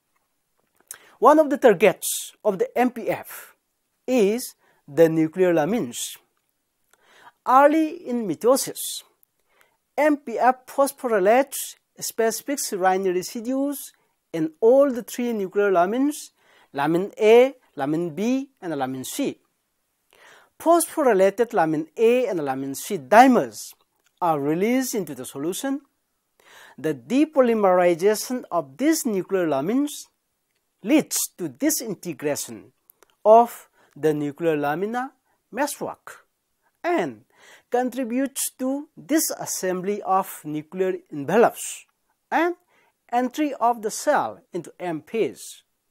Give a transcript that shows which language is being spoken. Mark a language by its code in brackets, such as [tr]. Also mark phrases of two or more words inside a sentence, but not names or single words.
[en] One of the targets of the MPF is the nuclear lamins. Early in mitosis, MPF phosphorylates specific serine residues in all the three nuclear lamins, lamin A, lamin B, and lamin C. Phosphorylated lamin A and lamin C dimers are released into the solution. The depolymerization of these nuclear lamins leads to disintegration of the nuclear lamina meshwork and contributes to disassembly of nuclear envelopes and entry of the cell into Anaphase.